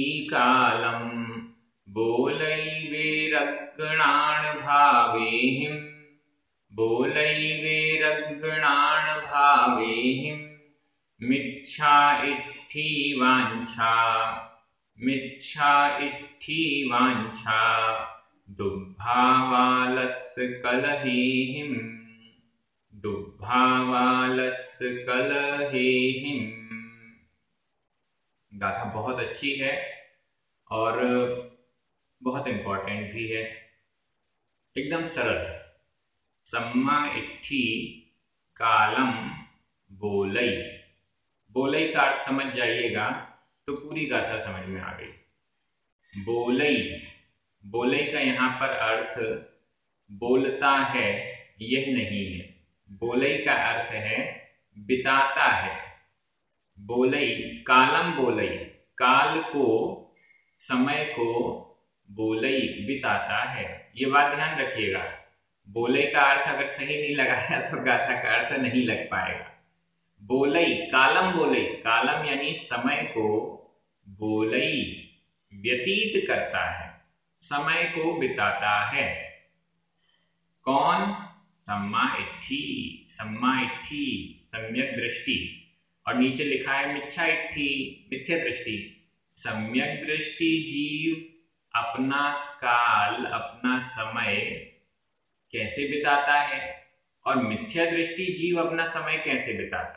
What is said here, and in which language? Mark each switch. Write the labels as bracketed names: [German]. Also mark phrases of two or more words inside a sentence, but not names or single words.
[Prakrit languages] कालम, बोलै वेरग्गणान् भावेहिम, बोलै वेरग्गणान् भावेहिम, मिच्छा इट्ठी वांछा, मिच्छा इट्ठी वांछा, दुग्भावालस्य कलहेहिम, दुग्भावालस्य कलहेहिम। [Hindi] गाथा बहुत अच्छी है और बहुत इंपॉर्टेंट भी है, एकदम सरल। [Prakrit languages] सम्मा इट्ठी कालम, बोलई। [Hindi] बोलई का अर्थ समझ जाइएगा तो पूरी गाथा समझ में आ गई। बोलई, बोलई का यहाँ पर अर्थ बोलता है यह नहीं है, बोलई का अर्थ है बिताता है। [Prakrit languages] बोलई कालम, [Hindi] बोलई काल को, समय को बोलई बिताता है। ये बात ध्यान रखिएगा, बोलई का अर्थ अगर सही नहीं लगाया तो गाथा का अर्थ नहीं लग पाएगा। [Prakrit languages] बोलई कालम, बोलई कालम [Hindi] यानी समय को, बोलई व्यतीत करता है, समय को बिताता है। कौन? [Prakrit languages] सम्मा इट्ठी, सम्मा इट्ठी [Hindi] सम्यक दृष्टि, और नीचे लिखा है [Prakrit languages] मिच्छा इट्ठी [Hindi] मिथ्या दृष्टि। सम्यक दृष्टि जीव अपना काल, अपना समय कैसे बिताता है और मिथ्या दृष्टि जीव अपना समय कैसे बिताता है।